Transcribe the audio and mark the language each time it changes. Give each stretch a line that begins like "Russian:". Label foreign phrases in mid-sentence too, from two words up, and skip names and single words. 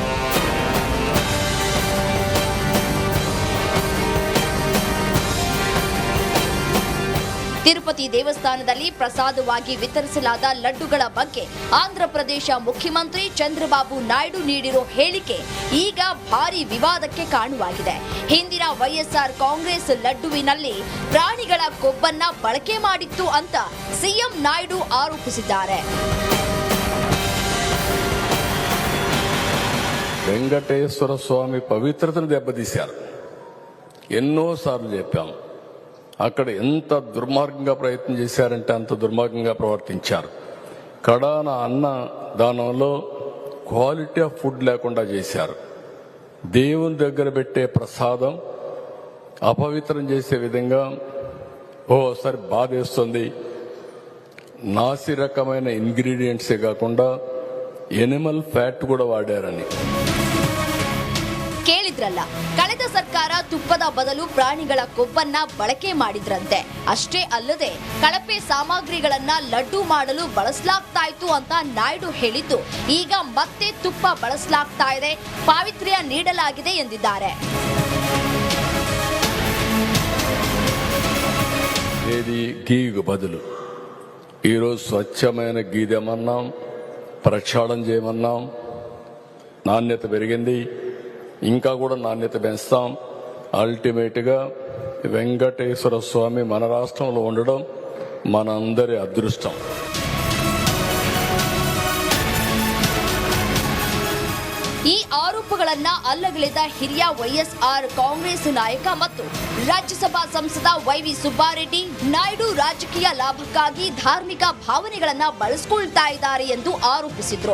Kannada: ತಿರುಪತಿ ದೇವಸ್ಥಾನದಲ್ಲಿ ಪ್ರಸಾದವಾಗಿ ವಿತರಿಸಲಾದ ಲಡ್ಡುಗಳ ಬಗ್ಗೆ ಆಂಧ್ರ ಪ್ರದೇಶ ಮುಖ್ಯಮಂತ್ರಿ ಚಂದ್ರಬಾಬು ನಾಯ್ಡು ನೀಡಿರೋ ಹೇಳಿಕೆ ಈಗ ಭಾರಿ ವಿವಾದಕ್ಕೆ ಕಾರಣವಾಗಿದೆ. ಹಿಂದಿನ ವೈಎಸ್ಆರ್ ಕಾಂಗ್ರೆಸ್ ಲಡ್ಡುವಿನಲ್ಲಿ ಪ್ರಾಣಿಗಳ ಕೊಬ್ಬನ್ನ ಬಳಕೆ ಮಾಡಿತ್ತು ಅಂತ ಸಿಎಂ ನಾಯ್ಡು ఆరోపిಸಿದ್ದಾರೆ.
Telugu: వెంకటేశ్వర స్వామి పవిత్రతను దెబ్బతీశారు. ఎన్నోసార్లు చెప్పాము. అక్కడ ఎంత దుర్మార్గంగా ప్రయత్నం చేశారంటే అంత దుర్మార్గంగా ప్రవర్తించారు. కడాన అన్న దానంలో
English: quality of food
Telugu: లేకుండా చేశారు. దేవుని దగ్గర పెట్టే ప్రసాదం అపవిత్రం చేసే విధంగా ఓసారి బాధేస్తుంది. నాసి రకమైన ఇంగ్రీడియంట్సే కాకుండా
English: animal fat
Telugu: కూడా వాడారని.
Kannada: ಕೇಳಿದ್ರಲ್ಲ, ಕಳೆದ ಸರ್ಕಾರ ತುಪ್ಪದ ಬದಲು ಪ್ರಾಣಿಗಳ ಕೊಬ್ಬನ್ನ ಬಳಕೆ ಮಾಡಿದ್ರಂತೆ. ಅಷ್ಟೇ ಅಲ್ಲದೆ ಕಳಪೆ ಸಾಮಗ್ರಿಗಳನ್ನ ಲಡ್ಡು ಮಾಡಲು ಬಳಸಲಾಗ್ತಾ ಇತ್ತು ಅಂತ ನಾಯ್ಡು ಹೇಳಿದ್ದು ಈಗ ಮತ್ತೆ ತುಪ್ಪ ಬಳಸಲಾಗ್ತಾ ಇದೆ, ಪಾವಿತ್ರ್ಯ ನೀಡಲಾಗಿದೆ ಎಂದಿದ್ದಾರೆ.
Telugu: ఏది గీకు బదులు ఈరోజు స్వచ్ఛమైన గీ తెమన్నాం, ప్రక్షాళన చేయమన్నాం. నాణ్యత పెరిగింది, ఇంకా కూడా నాణ్యత పెంచుతాం. అల్టిమేట్గా వెంకటేశ్వర స్వామి మన రాష్ట్రంలో ఉండడం మనందరి అదృష్టం.
Kannada: ಈ ಆರೋಪಗಳನ್ನ ಅಲ್ಲಗಳೆದ ಹಿರಿಯ ವೈಎಸ್ಆರ್ ಕಾಂಗ್ರೆಸ್ ನಾಯಕ ಮತ್ತು ರಾಜ್ಯಸಭಾ ಸಂಸದ ವೈವಿ ಸುಬ್ಬಾರೆಡ್ಡಿ ನಾಯ್ಡು ರಾಜಕೀಯ ಲಾಭಕ್ಕಾಗಿ ಧಾರ್ಮಿಕ ಭಾವನೆಗಳನ್ನ ಬಳಸಿಕೊಳ್ತಾ ಇದ್ದಾರೆ ಎಂದು ಆರೋಪಿಸಿದ್ರು.